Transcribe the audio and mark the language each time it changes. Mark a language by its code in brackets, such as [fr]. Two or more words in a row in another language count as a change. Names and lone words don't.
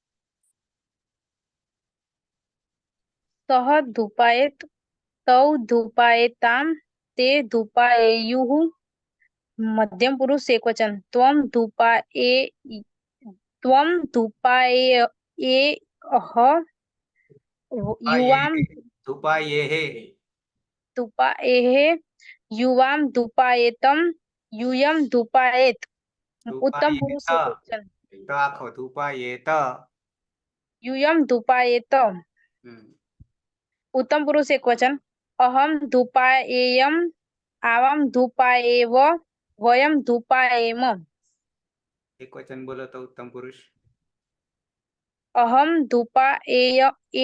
[sa] સહ ધૂપાયેત તૌ ધૂપાયેતામ તે ધૂપાયેયુઃ મધ્યમ પુરુષ એકવચન ત્વમ ધૂપાયેહ યુવામ ધૂપાયેહ યુવામ ધૂપાયેતમ યુયમ ધૂપાયેત ઉત્તમ પુરુષ એકવચન [gu] તો આખો ધૂપાયેત [sa] યુયમ ધૂપાયેત उत्तम पुरुष एकवचन अहम धूपायेयम आवाम धूपायेव वयम धूपायेम [hi] एकवचन बोलो तो उत्तम पुरुष [sa] अहम धूपायेयम